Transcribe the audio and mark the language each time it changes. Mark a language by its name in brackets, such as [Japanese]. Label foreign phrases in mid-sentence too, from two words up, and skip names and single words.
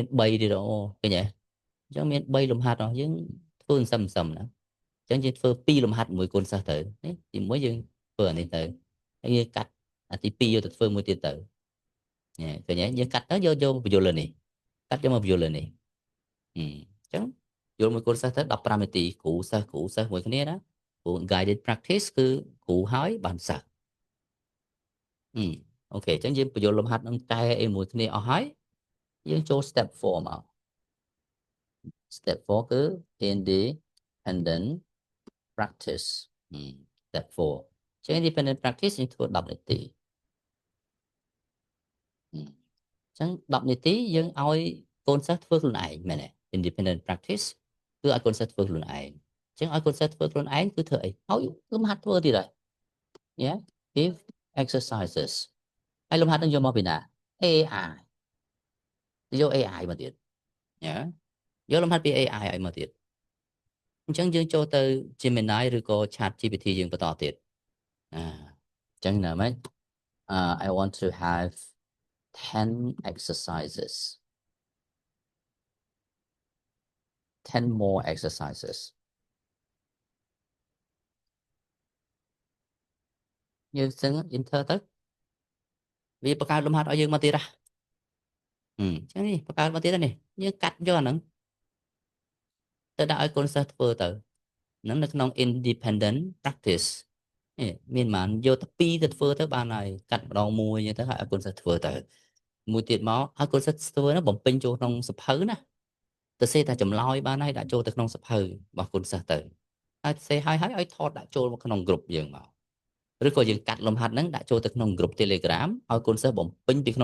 [Khmer] 3 ទៀតអូឃើញទេអញ្ចឹងមាន3លំហាត់យើងធ្វើសឹមណាអញ្ចឹងយើងធ្វើ2លំហាត់មួយកូនសិស្សទៅនេះទី1យើងធ្វើអានេះទៅហើយយើងកាត់អាទី2យកទៅធ្វើមួយទៀតទៅឃើញទេយើងកាត់ទៅយកបញ្យលនេះកាត់យកមកបញ្យលនេះអញ្ចឹងយល់មួយកូនសិស្សទៅ15នាទីគ្រូសិស្សមួយគ្នាណាព្រោះ [English] guided practice [Khmer] គឺគ្រូហើយបានសិស្ស អូខេអញ្ចឹងយើងបញ្យលលំហាត់នឹងតែអីមួយគ្នាអស់ហើយយើងចូល step 4មក step 4គឺ [English] independent practice [Khmer] step 4 ចឹង [English] independent practice [Khmer] យើងធ្វើ10នាទី ចឹង10នាទីយើងឲ្យកូនសិស្សធ្វើខ្លួនឯងមែនទេ [English] independent practice [Khmer] គឺឲ្យកូនសិស្សធ្វើ ខ្លួនឯងចឹងឲ្យកូនសិស្សធ្វើខ្លួនឯងគឺធ្វើអីឲ្យលំហាត់ធ្វើទៀតហើយ [English] yeah give exercises [Khmer] ហើយលំហាត់នឹងយកមកពីណា AI យក AI មកទៀតយកលំហាត់ពី AI ឲ្យមកទៀតអញ្ចឹងយើងចូលទៅ Gemini ឬក៏ Chat GPT យើងបន្តទៀតអញ្ចឹងណាមែន [English] I want to have 10 exercises 10 more exercises [Khmer] យើងសឹង enter ទៅវាបង្កើតលំហាត់ឲ្យយើងមកទៀតហ៎អ ញ្ចឹងនេះបង្កើតមកទៀតនេះយើងកាត់យកអាហ្នឹងទៅដាក់ឲ្យកូនសិស្សធ្វើទៅហ្នឹងនៅក្នុង [English] independent practice [Khmer] មានបានយកទៅ2ទៅធ្វើទៅបានហើយកាត់ម្ដងមួយអញ្ចឹងទៅឲ្យឲ្យកូនសិស្សធ្វើទៅមួយទៀតមកឲ្យកូនសិស្សធ្វើនោះបំពេញចូល ក្នុងសភៅណាទៅសេតែចម្លើយបានហើយដាក់ចូលទៅក្នុងសភៅរបស់កូនសិស្សទៅហើយសេឲ្យថតដាក់ចូលមកក្នុង group យើងមកឬក៏យើងកាត់លំហាត់ហ្នឹងដាក់ចូលទៅក្នុង group Telegram ឲ្យកូនសិស្សបំពេញពីក្នុង